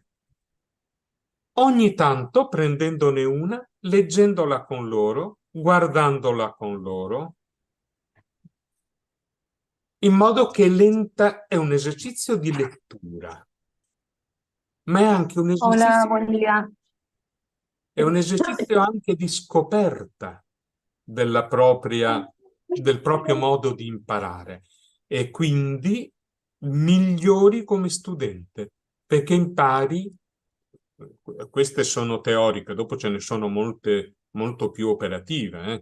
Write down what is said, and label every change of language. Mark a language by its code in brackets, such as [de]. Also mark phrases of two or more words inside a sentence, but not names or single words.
[it] Ogni tanto prendendone una, leggendola con loro, guardandola con loro, in modo che lenta è un esercizio di lettura, ma [es] Hola, buen día. [it] è un esercizio anche di scoperta del proprio modo di imparare e quindi migliori come studente, perché impari, queste sono teoriche, dopo ce ne sono molte molto più operative.